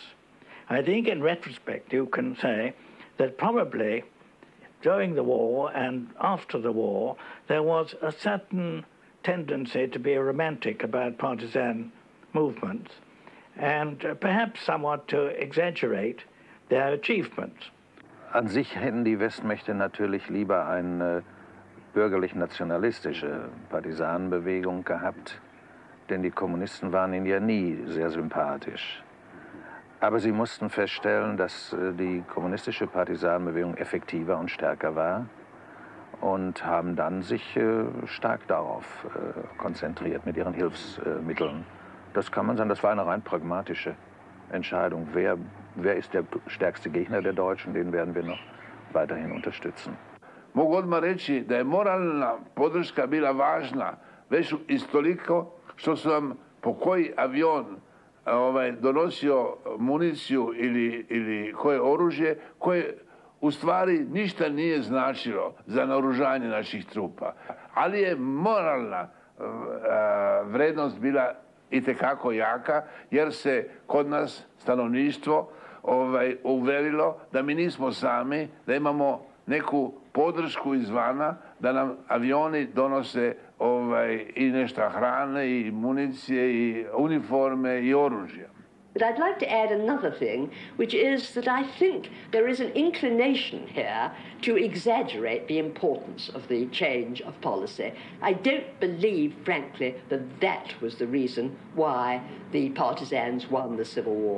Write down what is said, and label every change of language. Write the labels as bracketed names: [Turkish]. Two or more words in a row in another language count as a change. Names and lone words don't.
[English] I think in retrospect you can say that probably during the war and after the war there was a certain tendency to be romantic about partisan movements and perhaps somewhat to exaggerate their achievements. [German] An sich hätten die Westmächte natürlich lieber eine bürgerlich-nationalistische Partisanenbewegung gehabt, denn die Kommunisten waren ihnen ja nie sehr sympathisch. Aber sie mussten feststellen, dass die kommunistische Partisanenbewegung effektiver und stärker war und haben dann sich stark darauf konzentriert mit ihren Hilfsmitteln Das kann man sagen, das war eine rein pragmatische Entscheidung. Wer ist der stärkste Gegner der Deutschen, den werden wir noch weiterhin unterstützen. [Serbian] Mogu odmah reći da je moralna podrška bila važna, već istoliko što su nam po koji avion donosio municiju ili koje oružje, koje u stvari ništa nije značilo za naoružanje naših trupa. Ali je moralna vrednost bila itekako jaka, jer se kod nas stanovništvo uverilo da mi nismo sami, da imamo neku podršku izvana, da nam avioni donose i nešto hrane, i municije, i uniforme, i oružja. [English] But I'd like to add another thing, which is that I think there is an inclination here to exaggerate the importance of the change of policy. I don't believe, frankly, that that was the reason why the partisans won the Civil War.